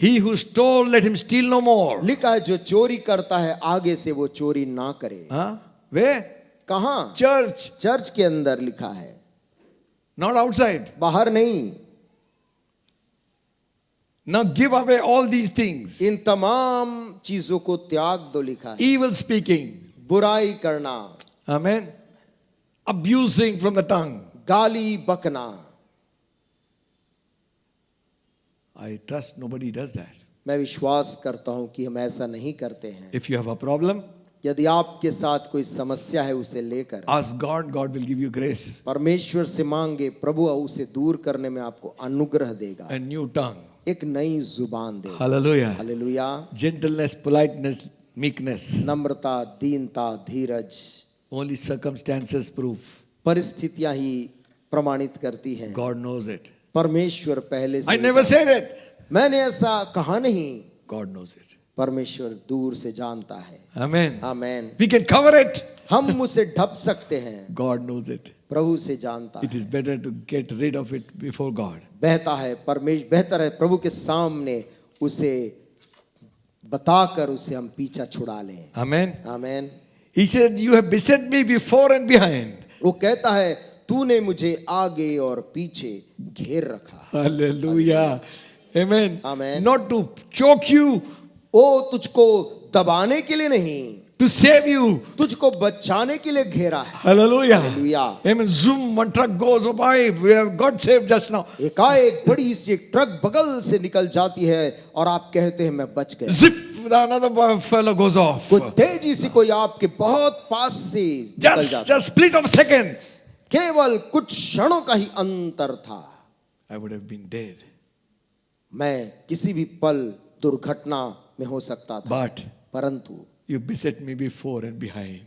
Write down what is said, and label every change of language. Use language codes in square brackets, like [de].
[en] He who stole, let him steal no more. [hi] लिखा है जो चोरी करता है आगे से वो चोरी ना करे। [en] Huh? Where? [hi] कहाँ? [en] Church, [hi] चर्च के अंदर लिखा है, [en] not outside. [hi] बाहर नहीं। [en] Now give away all these things. [hi] इन तमाम चीजों को त्याग दो, लिखा है। [en] Evil speaking. [hi] बुराई करना, [en] Amen. Abusing from the tongue. [hi] गाली बकना। [en] I trust nobody does that. [hi] मैं विश्वास करता हूं कि हम ऐसा नहीं करते हैं। [en] If you have a problem, [hi] यदि आपके साथ कोई समस्या है, उसे लेकर [en] ask God. God will give you grace. [hi] परमेश्वर से मांगे, प्रभु उसे दूर करने में आपको अनुग्रह देगा, [en] A new tongue. [hi] एक नई जुबान देगा। [en] Hallelujah. [hi] Hallelujah. [en] Gentleness, politeness, meekness. [hi] नम्रता, दीनता, धीरज, [en] Only circumstances prove. [hi] परिस्थितियां ही प्रमाणित करती हैं। [en] God knows it. [hi] परमेश्वर पहले से [en] I never said it. [hi] मैंने ऐसा कहा नहीं। [en] God knows it. [hi] परमेश्वर दूर से जानता है। [en] Amen. [hi] Amen. [en] We can cover it. [hi] हम उसे ढक सकते हैं, [en] God knows it. [hi] प्रभु से जानता [en] It [hi] है। [en] is better to get rid of it before God. [hi] बेहतर है प्रभु के सामने उसे बताकर उसे हम पीछा छुड़ा लें। [en] Amen. [hi] Amen. [en] He said, you have beset me before and behind. [hi] वो कहता है, तूने मुझे आगे और पीछे घेर रखा। [en] Hallelujah. Amen. Amen. Not to choke you, [hi] ओ तुझको दबाने के लिए नहीं, [en] to save you. [hi] तुझको बचाने के लिए घेरा है। [en] Hallelujah. Hallelujah. Amen. Zoom, one truck goes by. We have got saved just now. [hi] एकाएक बड़ी सी एक ट्रक बगल से निकल जाती है और आप कहते हैं मैं बच गया। [en] Zip, another fellow goes off. [hi] कोई तेजी से कोई आपके बहुत पास से निकल जाता है। [en] Just split of a second. [hi] केवल कुछ क्षणों का ही अंतर था। [en] I would have been dead. [hi] मैं किसी भी पल दुर्घटना में हो सकता था, [en] But [hi] परंतु [en] you beset me before and behind.